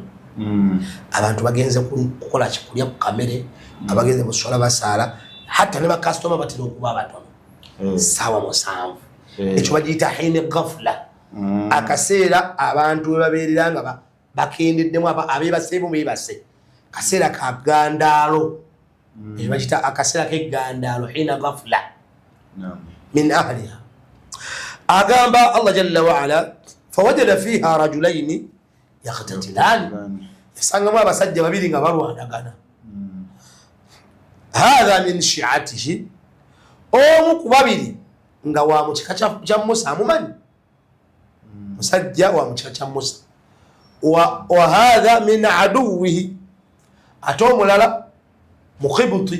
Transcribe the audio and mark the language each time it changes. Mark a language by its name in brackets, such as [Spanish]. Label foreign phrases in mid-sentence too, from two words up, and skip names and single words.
[Ganda] Abantu bagenze kukola kikulya ku kamere, abagenze musola basaala, hatta ne bakasitoma batera okuba abatono. Ssaawa 7 ekyo bagiyita [Arabic] حين غفلة, [Ganda] akaseera abantu webabeerera nga bakendeddemu abeebase mu beebase, kaseera ka gandaalo, ekyo bagiyita akaseera k'eggandaalo, [Arabic] حين غفلة من أهلها. Agamba الله جل وعلا فوجد فيها رجلين يقتتلان, [Ganda] yasangamu abasajja babiri nga balwanagana. [Arabic] هذا من شيعته, [Ganda] omu ku babiri nga wa mu kika kya Musa, amumanyi musajja wa mu kika kya Musa. [Arabic] وهذا من عدوه, [Ganda] ate omulala mukibuti.